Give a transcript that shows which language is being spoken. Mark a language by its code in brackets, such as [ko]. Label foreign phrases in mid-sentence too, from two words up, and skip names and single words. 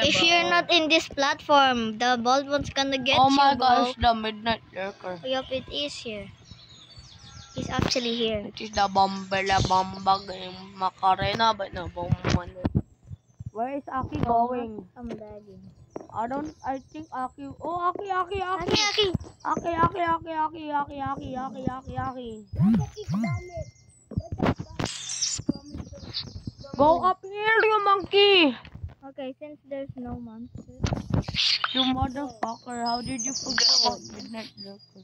[en] If you're not in this platform, the bald one's gonna get oh you, my bro. gosh, the midnight lurker. Yup, it is here. He's actually here. It is the Bombela Bombag Macarena, but no Bomban. Where is Aki going? I'm lagging. I think Aki. Oh, Aki. Aki. Aki. Go up here, you monkey! Okay, since there's no monster. You motherfucker, how did you forget about midnight lurker?